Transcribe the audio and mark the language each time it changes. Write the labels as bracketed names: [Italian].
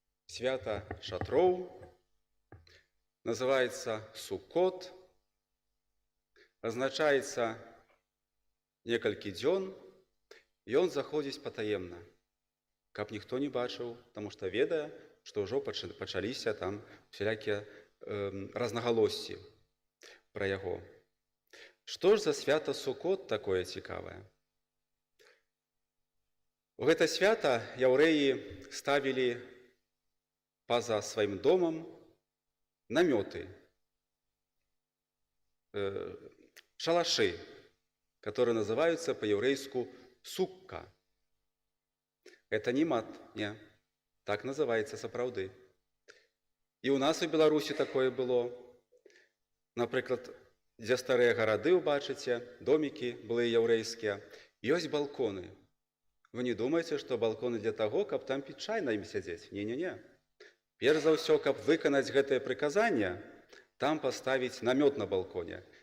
[Belarusian] Свята шатроў, называецца Суккот, азначаецца некалькі дзён, і ён заходзіць патаемна, каб ніхто не бачыў, таму што ведае, што ўжо пачаліся там всялякія рознагалоссі пра яго. Што ж за свята Суккот такое цікавае? У гэта свята яўрэі ставілі па-за сваім домам [Russian] наметы, шалаши, которые называются по-еврейски сукка. Это не мат, не. Так называется сапраўды. [Belarusian] І у нас у Беларусі такое было. Напрыклад, дзе старыя гарады, убачыце, домікі былыя яўрэйскія, ёсць балконы. Вы не думаеце, што балконы для таго, каб там піць чай на ім сядзець? Не-не-не. Перш за ўсё, каб выканаць гэтае прыказанне, там паставіць намёт на балконе.